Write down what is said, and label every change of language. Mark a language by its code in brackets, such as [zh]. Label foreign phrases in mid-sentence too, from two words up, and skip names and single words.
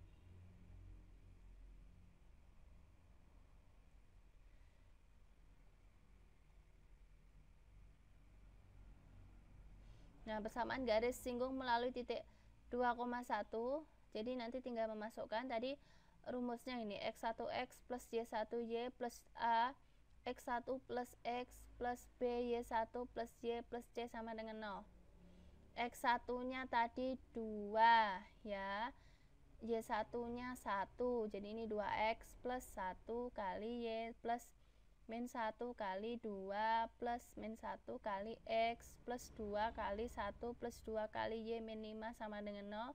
[id] Nah, persamaan garis singgung melalui titik 2,1. Jadi nanti tinggal memasukkan tadi rumusnya ini X1X plus Y1Y plus A X1 plus X plus B Y1 plus Y plus C sama dengan 0. X1 nya tadi 2 ya, Y1 nya 1, jadi ini 2X plus 1 kali Y plus min 1 kali 2 plus min 1 kali X plus 2 kali 1 plus 2 kali Y min 5 sama dengan 0.